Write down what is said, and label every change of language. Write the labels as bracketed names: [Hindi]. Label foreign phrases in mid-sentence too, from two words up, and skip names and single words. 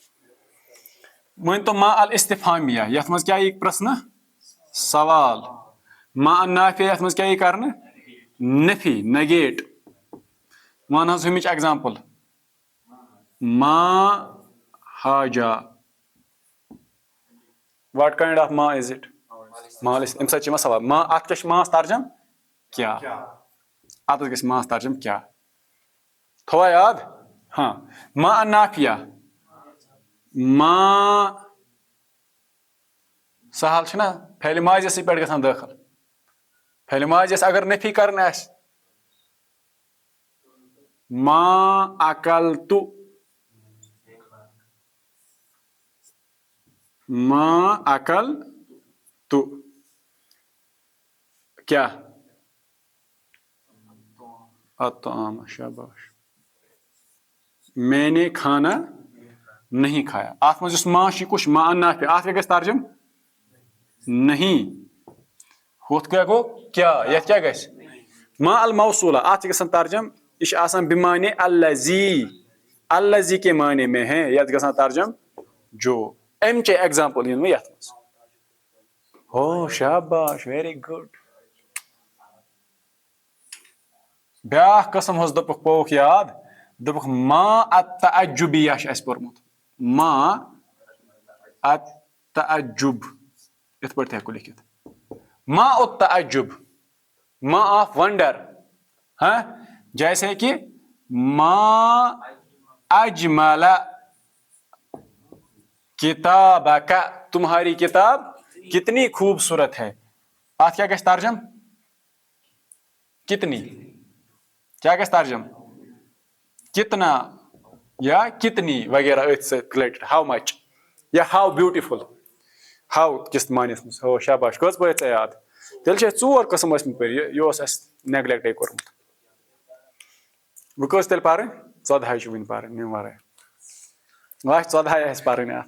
[Kashmiri] مٲنتو [Arabic] ما الاستفہامیہ [Kashmiri] یتھ منٛز کیٛاہ یی پرٛژھنہٕ سوال. [Arabic] ما النافیہ [Kashmiri] یتھ منٛز کیٛاہ یی کرنہٕ نفی نگیٹ. ون حظ ہُمِچ ایگزامپل [Arabic] ما حاجہ. [English] what kind of ما is it [Kashmiri] امہِ سۭتۍ چھِ یِوان سوال ما اتھ کیٛاہ چھُ ماس ترجم کیٛاہ اتھ گژھِ ماس ترجم کیٛاہ. تھوٚوا یاد. ہاں [Arabic] ما النافیہ [Kashmiri] ما سہل چھُنہ فعلِ ماضِیَسٕے پٮ۪ٹھ گژھان دٲخل. فعلِ ماضِیَس اگر نفی کرٕنۍ آسہِ [Arabic] ما اکلتُ ما اکلتُ [Kashmiri] کیٛاہ الطعام. [Urdu] شاباش میں نے کھانا نہیں کھایا. [Kashmiri] اتھ منٛز یُس ما چھُ یہِ کُس چھُ ما النافیہ اتھ کیٛاہ گژھِ ترجم نہیں. ہُتھ کیٛاہ گوٚو کیٛاہ یتھ کیٛاہ گژھِ [Arabic] ما الموصولہ [Kashmiri] اتھ چھِ گژھان ترجم یہ چھُ آسان [Arabic] بمعنی الذی. [Urdu] الذی کے معنی میں ہے [Kashmiri] یتھ گژھان ترجم [Urdu] جو. [Kashmiri] امچے ایگزامپل یِن وۄنۍ یتھ منٛز. او شاباش [English] very good. [Kashmiri] بیاکھ قٕسم حظ دوٚپُکھ پووُکھ یاد دوٚپُکھ [Arabic] ما التعجبیہ [Kashmiri] چھُ اسہِ پوٚرمُت. [Arabic] ما التعجب [Kashmiri] یِتھ پٲٹھۍ تہِ ہٮ۪کو لیکھِتھ [Arabic] ما التعجب [Kashmiri] ما [English] of wonder. [Urdu] ہاں جیسے کہ [Arabic] ما اجمل کتابک [Urdu] تمہاری کتاب کتنی خوبصورت ہے. [Kashmiri] اتھ کیا گژھِ ترجم کتنی. کیا گژھِ ترجم [Urdu] کتنا یا کتنی [Kashmiri] وغیرہ أتھۍ سۭتۍ رِلیٹڈ. [English] how much یا how beautiful how کِس معنیَس منٛز. [Kashmiri] ہو شاباش کٔژ پٲرۍ ژےٚ یاد. تیٚلہِ چھِ اَسہِ 4 قٕسم ٲسمٕتۍ پٔرۍ. یہِ اوس اَسہِ نیگلیکٹے کوٚرمُت. وۄنۍ کٔژ تیٚلہِ پرٕنۍ 14 چھِ وٕنہِ پرٕنۍ یِم ورٲے. وۄنۍ آسہِ 14 آسہِ پرٕنۍ اتھ.